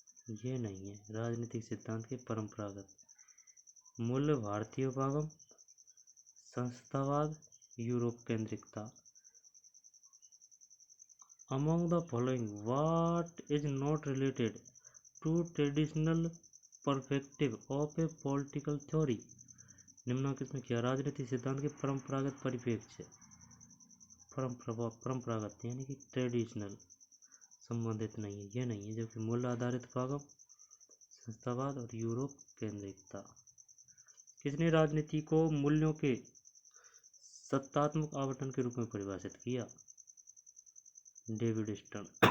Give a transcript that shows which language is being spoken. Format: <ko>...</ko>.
<hi>ये नहीं है राजनीतिक सिद्धांत के परंपरागत। मूल्य भारतीय उपागम, संस्थावाद, Europe केंद्रिकता।</hi> <en>Among the following, what is not related to traditional perspective of a political theory?</en> <hi>निम्नलिखित में क्या राजनीतिक सिद्धांत के परंपरागत परिप्रेक्ष्य परंपरागत यानी कि ट्रेडिशनल संबंधित नहीं है? ये नहीं है, जबकि मूल्य आधारित उपागम, संस्थावाद और यूरोप केंद्रिकता। किसने राजनीति को मूल्यों के सत्तात्मक आवंटन के रूप में परिभाषित किया? David stern.</hi>